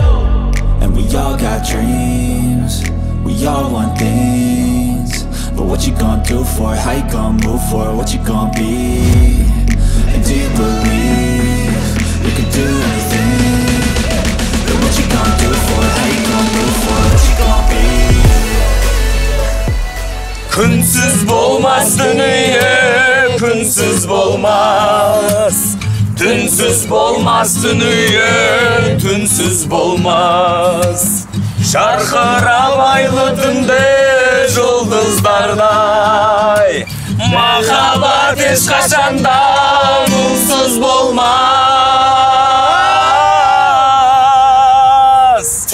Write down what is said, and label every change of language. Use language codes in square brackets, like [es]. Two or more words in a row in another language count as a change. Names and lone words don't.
[en] And we all got dreams, we all want things, but what you gonna do for it? How you gonna move for it? What you gonna be? And do you believe you can do anything? But what you gonna do for it? How you gonna move for it? What you gonna be? [kk] Күнсіз болмас дүние, күнсіз болмас. Түнсіз болмас дүние, түнсіз болмас. Шарқырап айлы түнде жұлдыздардай, махаббат ешқашанда мұңсыз болмас.